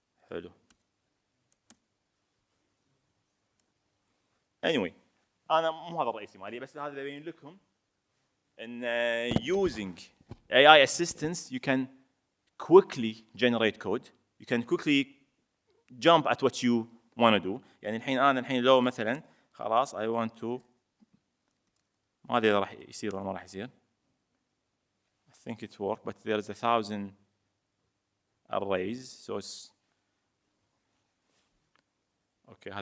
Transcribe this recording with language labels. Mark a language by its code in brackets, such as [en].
[en] hello anyway [ar] انا مو هذا الرئيسي مالي، بس هذا ببين لكم ان [en] using AI assistance you can quickly generate code. you can quickly jump at what you want to do. [ar] الحين لو مثلا خلاص [en] I want to، [ar] ما ادري اذا راح يصير ولا ما راح يصير. [en] I think it worked but there is 1,000 arrays so it's okay.